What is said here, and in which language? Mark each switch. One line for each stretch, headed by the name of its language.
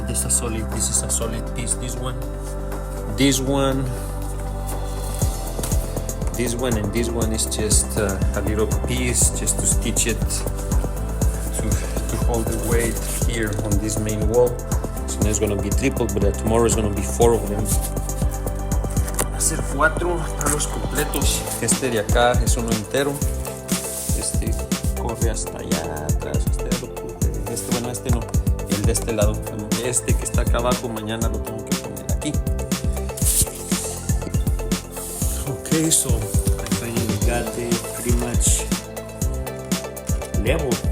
English: This is a solid piece. This one, and this one is just a little piece just to stitch it to hold the weight here on this main wall. So now it's gonna be triple, but tomorrow is gonna be 4 of them.
Spanish: Hacer 4 palos completos. Este de acá es uno entero. Este corre hasta allá atrás. Este no. El de este lado. Este que está acá abajo, mañana lo tengo que poner aquí.
English: Okay, so I finally got it pretty much level.